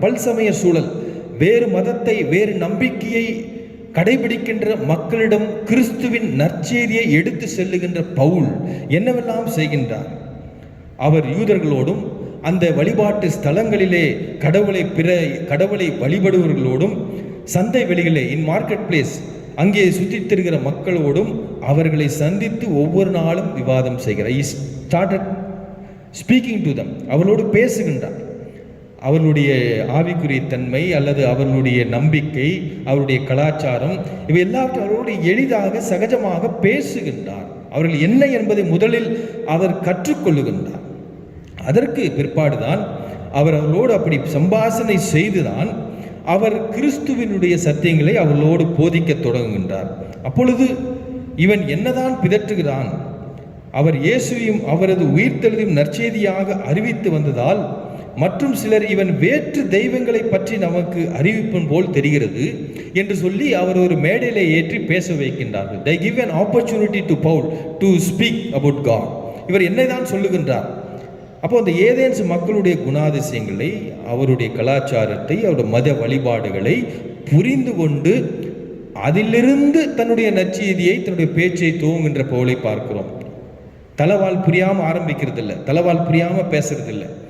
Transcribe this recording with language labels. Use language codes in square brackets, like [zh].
[ta] பல்சமய சூழல், வேறு மதத்தை, வேறு நம்பிக்கையை கடைபிடிக்கின்ற மக்களிடம் கிறிஸ்துவின் நற்செய்தியை எடுத்து செல்லுகின்ற பவுல் என்னவெல்லாம் செய்கின்றார்? அவர் யூதர்களோடும் அந்த வழிபாட்டு ஸ்தலங்களிலே கடவுளை வழிபடுவர்களோடும் சந்தை வெளிகளே, இன் மார்க்கெட் பிளேஸ், அங்கே சுற்றித் திரிகிற மக்களோடும் அவர்களை சந்தித்து ஒவ்வொரு நாளும் விவாதம் செய்கிறார். [en] He started speaking to them. [ta] அவர்களோடு பேசுகின்றார். அவர்களுடைய ஆவிக்குரிய தன்மை அல்லது அவர்களுடைய நம்பிக்கை, அவருடைய கலாச்சாரம், இவை எல்லாவற்றையும் அவர்களோடு எளிதாக சகஜமாக பேசுகின்றார். அவர்கள் என்ன என்பதை முதலில் அவர் கற்றுக்கொள்ளுகின்றார். அதற்கு பிற்பாடுதான் அவர்களோடு அப்படி சம்பாஷணை செய்துதான் அவர் கிறிஸ்துவினுடைய சத்தியங்களை அவர்களோடு போதிக்க தொடங்குகின்றார். அப்பொழுது இவன் என்னதான் பிதற்றுகிறான்? அவர் இயேசுவையும் அவரது உயிர்த்தெழுதையும் நற்செய்தியாக அறிவித்து வந்ததால் மற்றும் சிலர் இவன் வேற்று தெய்வங்களை பற்றி நமக்கு அறிவிப்பன் போல் தெரிகிறது என்று சொல்லி அவர் ஒரு மேடையிலே ஏற்றி பேச வைக்கின்றார்கள். [en] They give an opportunity to Paul to speak about God. [ta] இவர் என்னதான் சொல்லுகின்றார்? அப்போ அந்த ஏதேன்ஸ் மக்களுடைய குணாதிசயங்களை, அவருடைய கலாச்சாரத்தை, அவருடைய மத வழிபாடுகளை புரிந்து கொண்டு அதிலிருந்து தன்னுடைய நற்செய்தியை, தன்னுடைய பேச்சை துவங்குகின்ற பவுலை பார்க்கிறோம். தலவால் புரியாமல் ஆரம்பிக்கிறது இல்லை, தலவால் புரியாமல் பேசுறது இல்லை.